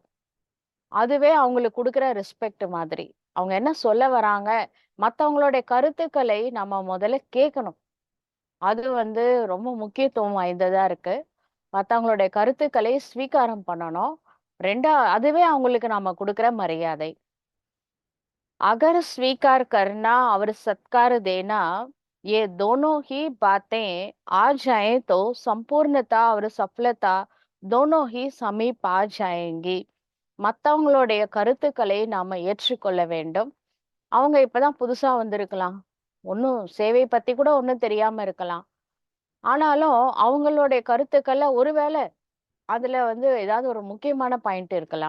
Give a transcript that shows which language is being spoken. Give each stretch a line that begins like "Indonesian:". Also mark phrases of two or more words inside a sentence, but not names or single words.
Tamil: அதுவே அவங்களுக்கு குடுக்குற ரெஸ்பெக்ட் மாதிரி. அவங்க என்ன சொல்ல வராங்க, மத்தவங்களுடைய கருத்துக்களை நம்ம முதல்ல கேட்கணும். அது வந்து ரொம்ப முக்கியத்துவம் வாய்ந்ததா இருக்கு. மத்தவங்களுடைய கருத்துக்களை ஸ்வீகாரம் பண்ணணும். அதுவே அவங்களுக்கு நாம குடுக்குற மரியாதை.
Hindi: अगर स्वीकार करना और सत्कार देना ये दोनों ही बातें आ जाएं तो संपूर्णता और सफलता दोनों ही समीप आ जाएंगी.
Tamil: மத்தவங்களுடைய கருத்துக்களை நாம ஏற்றுக்கொள்ள வேண்டும். அவங்க இப்பதான் புதுசா வந்திருக்கலாம். ஒண்ணும் சேவை பத்தி கூட ஒண்ணும் தெரியாம இருக்கலாம். ஆனாலும் அவங்களுடைய கருத்துக்கள்ல ஒருவேளை அதுல வந்து ஏதாவது ஒரு முக்கியமான பாயிண்ட் இருக்கலாம்.